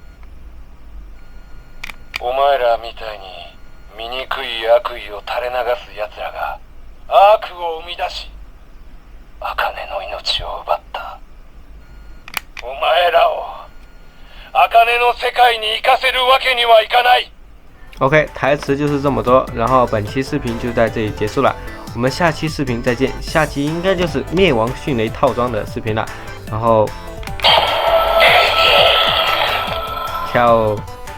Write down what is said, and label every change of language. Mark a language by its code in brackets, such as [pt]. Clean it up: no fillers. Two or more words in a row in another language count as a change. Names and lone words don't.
[ja] お前らみたいに醜い悪意を垂れ流す奴らが悪を生み出し、茜の命を奪った。お前らを茜の世界に行かせるわけにはいかない。 [zh] OK，台词就是这么多，然后本期视频就在这里结束了，我们下期视频再见。下期应该就是灭亡迅雷套装的视频了，然后，跳。